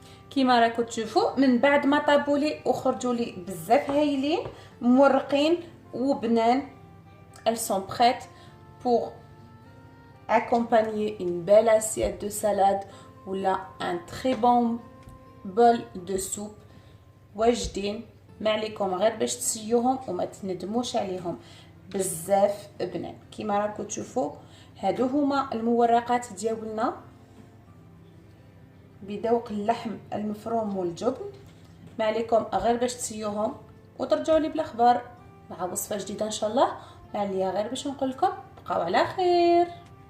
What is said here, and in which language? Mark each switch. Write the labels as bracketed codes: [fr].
[ar] كيما راكم تشوفوا من بعد ما طابوا لي وخرجوا لي بزاف هايلين مورقين وبنان. [fr] elles sont prêtes pour accompagner une belle assiette de salade ou là un très bon bol de soupe. [ar] واجدين، ما عليكم غير باش تسيوهم وما تندموش عليهم. بزاف بنان. كيما راكم تشوفوا هادو هما المورقات ديالنا بذوق اللحم المفروم والجبن. ما عليكم غير باش تسيوهم وترجعوا لي بالاخبار مع وصفه جديده ان شاء الله. ما عليا غير باش نقول لكم بقاو على خير.